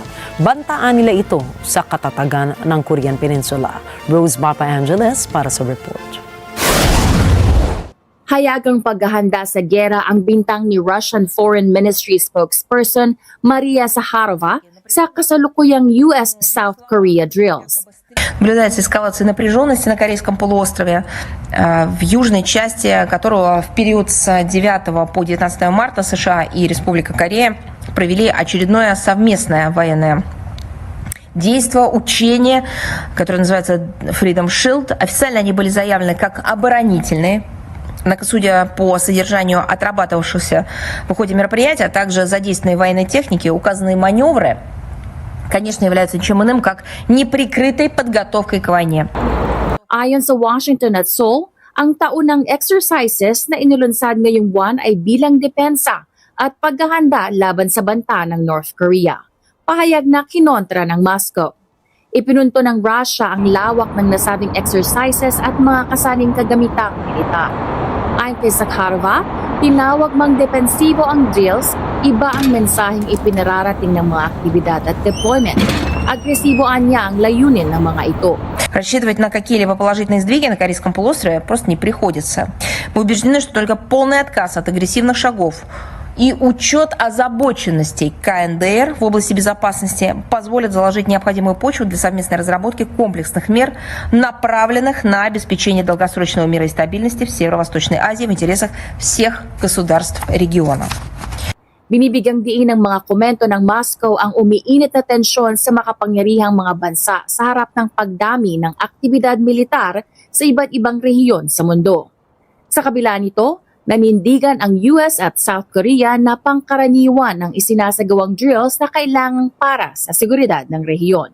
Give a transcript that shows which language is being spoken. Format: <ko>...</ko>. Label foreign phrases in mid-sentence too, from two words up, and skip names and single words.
<tl>Bantaan nila ito sa katatagan ng Korean Peninsula. Rose Bapa Angeles para sa report. Hayagang paghahanda sa giyera ang bintang ni</tl> <en>Russian Foreign Ministry spokesperson</en> <tl>Maria Zakharova sa kasalukuyang</tl> <en>US-South Korea drills.</en> <ru>Наблюдается эскалация напряженности на Корейском полуострове, в южной части которого в период с 9 по 19 марта США и Республика Корея провели очередное совместное военное действие, учение, которое называется Freedom Shield. Официально они были заявлены как оборонительные. Однако, судя по содержанию отрабатывавшихся в ходе мероприятия, а также задействованной военной техники, указанные маневры, конечно, являются ничем иным, как неприкрытой подготовкой к войне.</ru> <tl>Ayon sa Washington at Seoul, ang taunang exercises na inulunsad ngayong buwan ay bilang depensa at paghahanda laban sa banta ng North Korea. Pahayag na kinontra ng Moscow. Ipinunto ng Russia ang lawak ng nasabing exercises at mga kasaning kagamitang militar. Ayon kay Zakharova, tinawag mang depensibo ang drills, iba ang mensaheng ipinararating ng mga aktibidad at deployment. Agresiboan niya ang layunin ng mga ito.</tl> <ru>Рассчитывать на какие-либо положительные сдвиги на Корейском полуострове просто не приходится. Мы убеждены, что только полный отказ от агрессивных шагов и учет озабоченностей КНДР в области безопасности позволят заложить необходимую почву для совместной разработки комплексных мер, направленных на обеспечение долгосрочного мира и стабильности в Северо-Восточной Азии в интересах всех государств региона.</ru> <tl>Binibigyang diin ng mga komento ng Moscow ang umiinit na tensyon sa makapangyarihang mga bansa sa harap ng pagdami ng aktibidad militar sa iba't ibang rehiyon sa mundo. Sa kabila nito, nanindigan ang US at South Korea na pangkaraniwan ng isinasagawang drills na kailangang para sa seguridad ng rehiyon.</tl>